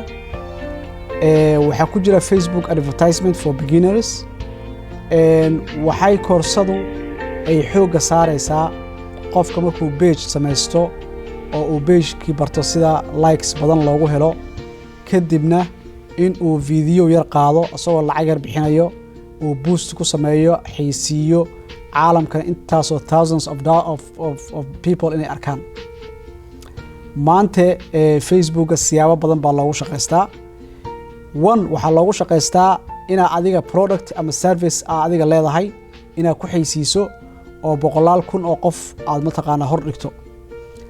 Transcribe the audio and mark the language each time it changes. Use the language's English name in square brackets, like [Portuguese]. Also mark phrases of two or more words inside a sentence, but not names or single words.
[Somali] waxa ku jira [English] Facebook advertisement for beginners. [Somali] waxay koorsadu ay xooga saaraysaa qofka markuu page samaysto oo uu page-kii barto sida likes badan loogu helo, kadibna in uu video yar qaado asagoo lacag yar bixinayo, uu boost ku sameeyo, xiisiyo caalamkan intaasoo [English] thousands of people [Somali] inay arkaan. maanta Facebooka siyaabo badan baa loogu shaqaystaa. waxaa loogu shaqaystaa inaa adiga product ama service adiga leedahay inaad ku xaysiiso oo 100,000 oo qof aad mataqaanaa hor dhigto.